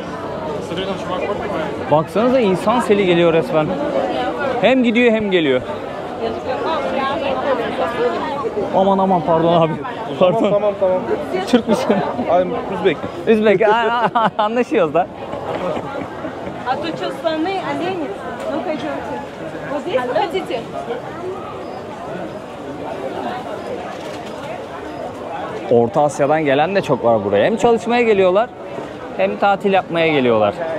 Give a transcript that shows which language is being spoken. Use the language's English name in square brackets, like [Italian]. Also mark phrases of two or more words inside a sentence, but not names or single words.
[Turkish] Baksanıza insan seli geliyor resmen. Hem gidiyor hem geliyor. Aman aman pardon abi. Pardon. Tamam. Türk müsün? Üzbek. Üzbek. Anlaşıyoruz da. [Russian] А то что, слоны, олени? Ну-ка, идемте. Вот здесь хотите? [Turkish] Orta Asya'dan gelen de çok var buraya. Hem çalışmaya geliyorlar hem tatil yapmaya geliyorlar.